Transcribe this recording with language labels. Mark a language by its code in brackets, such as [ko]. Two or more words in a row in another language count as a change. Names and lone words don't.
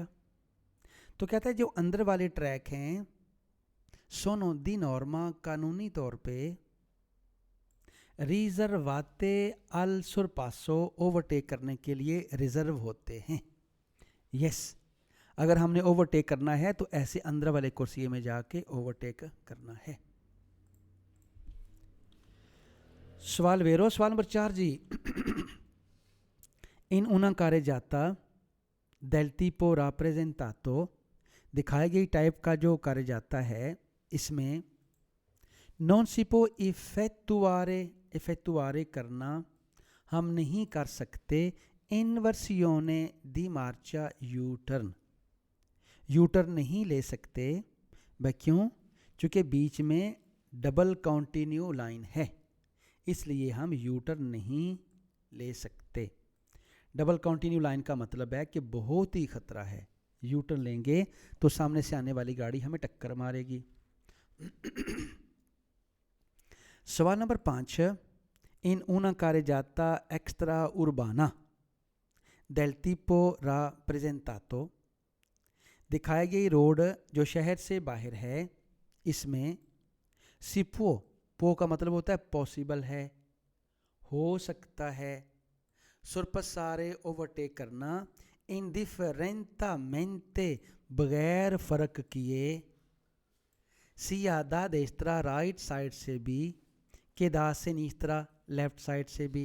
[hi] तो कहता है जो अंदर वाले ट्रैक हैं [it] sono di norma, [hi] कानूनी तौर पे [it] riservate al sorpasso, [hi] ओवरटेक करने के लिए रिजर्व होते हैं। यस, अगर हमने ओवरटेक करना है तो ऐसे अंदर वाले कुर्सी में जाके ओवरटेक करना है। सवाल वेरो, सवाल नंबर 4 जी। [it] in una carreggiata del tipo rappresentato, [hi] दिखाई गई टाइप का जो कार्य जाता है इसमें [it] non si può effettuare [hi] करना हम नहीं कर सकते [it] inversione di marcia [hi] यू टर्न, यू टर्न नहीं ले सकते। वह क्यों? चूँकि बीच में डबल कॉन्टिन्यू लाइन है, इसलिए हम यू टर्न नहीं ले सकते। डबल कॉन्टिन्यू लाइन का मतलब है कि बहुत ही खतरा है, यू टर्न लेंगे तो सामने से आने वाली गाड़ी हमें टक्कर मारेगी। सवाल नंबर 5, [it] in una carreggiata extra urbana del tipo rappresentato, [hi] दिखाई गई रोड जो शहर से बाहर है इसमें [it] si può, [hi] पो का मतलब होता है पॉसिबल है, हो सकता है, सुरपसारे ओवरटेक करना, इंडिफरेंटामेंटे बगैर फ़र्क किए, [it] sia da destra [hi] राइट साइड से भी, [it] che da sinistra [hi] लेफ्ट साइड से भी।